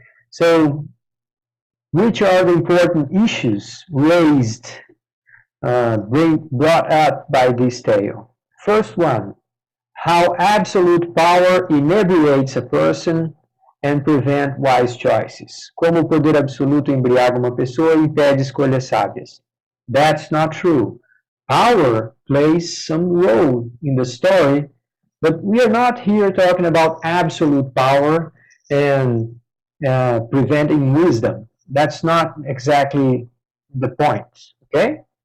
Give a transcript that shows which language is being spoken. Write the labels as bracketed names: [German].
[English] So, which are the important issues raised, brought up by this tale? First one, how absolute power inebriates a person and prevent wise choices. [Portuguese] Como o poder absoluto embriaga uma pessoa e impede escolhas sábias. [English] That's not true. Power plays some role in the story, but we are not here talking about absolute power and preventing wisdom. That's not exactly the point, okay?